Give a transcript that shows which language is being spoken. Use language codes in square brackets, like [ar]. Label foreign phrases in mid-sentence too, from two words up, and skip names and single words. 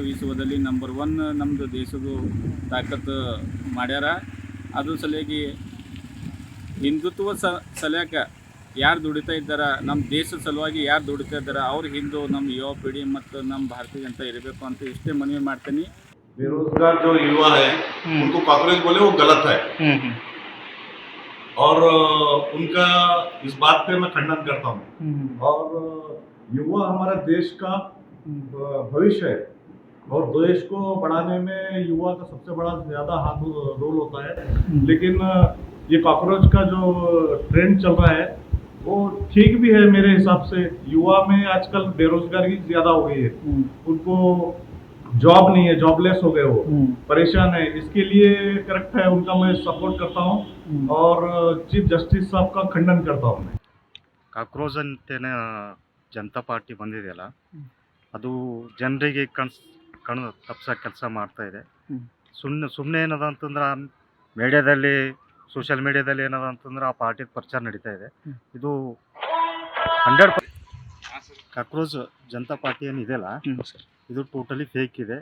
[kn] ವಿಶ್ವದಲ್ಲಿ ನಂಬರ್ 1 ನಮ್ಮದು ದೇಶದ ತಾಕತ್ತು ಮಾಡ್ಯಾರ. ಅದು ಸಲುವಾಗಿ ಹಿಂದುತ್ವ ಸಲುವಾಗಿ ಯಾರು ದುಡಿತಾ ಇದ್ದಾರೆ, ನಮ್ಮ ದೇಶದ ಸಲುವಾಗಿ ಯಾರು ದುಡಿತಾ ಇದ್ದಾರೆ, ಅವ್ರ ಹಿಂದೂ ನಮ್ಮ ಯುವ ಪೀಳಿ ಮತ್ತು ನಮ್ಮ ಭಾರತೀಯ ಜನತಾ ಇರಬೇಕು ಅಂತ ಇಷ್ಟೇ ಮನವಿ ಮಾಡ್ತೀನಿ. [hi] बेरोजगार जो युवा है उनको कांग्रेस बोले वो गलत है और उनका इस बात पे मैं खंडन करता हूँ। और युवा हमारे देश का भविष्य है और देश को बढ़ाने में युवा का सबसे बड़ा ज़्यादा रोल होता है। लेकिन ये कॉकरोच का जो ट्रेंड चल रहा है वो ठीक भी है मेरे हिसाब से। युवा में आजकल बेरोजगारी ज्यादा हो गई है, उनको जॉब नहीं है, जॉबलेस हो गए, वो परेशान है। इसके लिए करेक्ट है, उनका मैं सपोर्ट करता हूँ और [en] chief justice [hi] साहब का खंडन करता हूँ मैं। [kn] ಕಾಕ್ರೋಚ್ ಅಂತೇನೆ ಜನತಾ ಪಾರ್ಟಿ ಬಂದಿದೆಯಲ್ಲ, ಅದು ಜನರಿಗೆ ಕಣ್ಣು ತಪ್ಪಿಸೋ ಕೆಲಸ ಮಾಡ್ತಾ ಇದೆ. ಸುಮ್ಮನೆ ಏನದ ಅಂತಂದ್ರೆ ಮೀಡಿಯಾದಲ್ಲಿ, ಸೋಷಿಯಲ್ ಮೀಡಿಯಾದಲ್ಲಿ ಏನದ ಅಂತಂದ್ರೆ ಆ ಪಾರ್ಟಿದ ಪ್ರಚಾರ ನಡೀತಾ ಇದೆ. ಇದು 100% ಕಾಕ್ರೋಚ್ ಜನತಾ ಪಾರ್ಟಿ ಏನಿದೆಯಲ್ಲ, ಇದು [en] totally fake [kn] ಇದೆ.